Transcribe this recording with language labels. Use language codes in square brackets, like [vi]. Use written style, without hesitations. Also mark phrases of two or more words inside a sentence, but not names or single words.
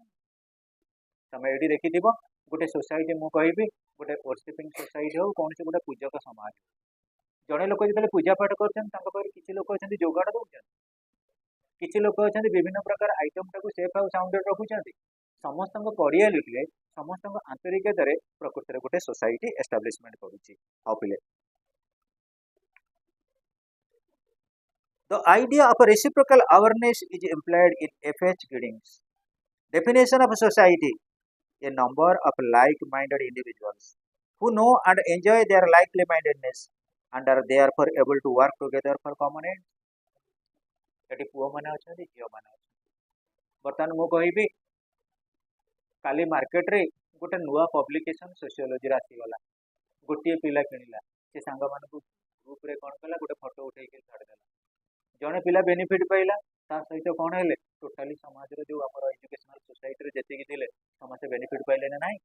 [or] ତମେ ଏଇଠି ଦେଖିଥିବ ଗୋଟେ ସୋସାଇଟି, ମୁଁ କହିବି ଗୋଟେ [en] worshipping society [or] ହଉ କୌଣସି ଗୋଟେ ପୂଜକ ସମାଜ, ଜଣେ ଲୋକ ଯେତେବେଳେ ପୂଜା ପାଠ କରୁଛନ୍ତି ତାଙ୍କ ପାଖରେ କିଛି ଲୋକ ଅଛନ୍ତି ଯୋଗାଡ଼ ଦେଉଛନ୍ତି, କିଛି ଲୋକ ଅଛନ୍ତି ବିଭିନ୍ନ ପ୍ରକାର ଆଇଟମଟାକୁ ସେଫ୍ ଆଉ ସାଉଣ୍ଡରେ ରଖୁଛନ୍ତି। ସମସ୍ତଙ୍କ କୋରିଆଲିଟିରେ, ସମସ୍ତଙ୍କ ଆନ୍ତରିକତାରେ ପ୍ରକୃତରେ ଗୋଟେ [en] society establishment [or] କରୁଛି। ଆଉ ପିଲେ [en] The idea of a reciprocal awareness is implied in F.H. Giddings' definition of society, a number of like-minded individuals who know and enjoy their like-mindedness and are therefore able to work together for common ends. [or] ଏଠି ପୁଅମାନେ ଅଛନ୍ତି, ଝିଅମାନେ ଅଛନ୍ତି। ବର୍ତ୍ତମାନ ମୁଁ କହିବି କାଲି ମାର୍କେଟରେ ଗୋଟେ ନୂଆ ପବ୍ଲିକେସନ ସୋସିଓଲୋଜିରେ ଆସିଗଲା, ଗୋଟିଏ ପିଲା କିଣିଲା, ସେ ସାଙ୍ଗମାନଙ୍କୁ ଗ୍ରୁପରେ କ'ଣ କଲା, ଗୋଟେ ଫଟୋ ଉଠେଇକି ଛାଡ଼ିଦେଲା। ଜଣେ ପିଲା ବେନିଫିଟ୍ ପାଇଲା, ତା ସହିତ କ'ଣ ହେଲେ ଟୋଟାଲି ସମାଜରେ ଯେଉଁ ଆମର [en] educational society [or] ଯେତିକି ଥିଲେ ସମସ୍ତେ ବେନିଫିଟ୍ ପାଇଲେ ନା ନାହିଁ?